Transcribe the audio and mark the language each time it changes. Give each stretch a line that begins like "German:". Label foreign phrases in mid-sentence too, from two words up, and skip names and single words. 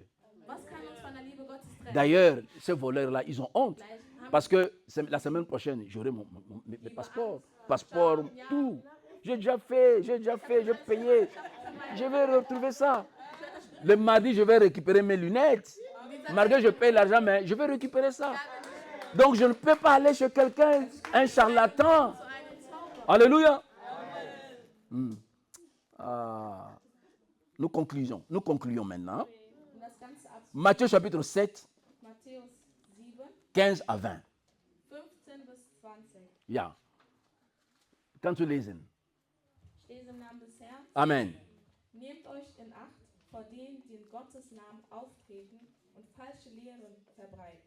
German: Was kann uns von der Liebe Gottes trennen?
French: D'ailleurs, ces voleurs-là, ils ont honte.
German: Gleich haben
French: Parce que la semaine prochaine, j'aurai mes passeports. Passeport, tout. J'ai déjà fait, j'ai payé. Je vais retrouver ça. Le mardi, je vais récupérer mes lunettes. Malgré que je paye l'argent, mais je vais récupérer ça. Donc je ne peux pas aller chez quelqu'un, un charlatan.
German: Zu einem Zauberer.
French: Alléluia. Nous concluons maintenant.
German: Um das Ganze abzuschließen,
French: Matthieu chapitre 7,
German: Matthäus 7,
French: 15 à 20.
German: 15 bis 20. Ja. Kannst du lesen? Ich lese im Namen des Herrn. Amen. Nehmt euch in Acht vor denen, die in Gottes Namen auftreten und falsche Lehren verbreiten.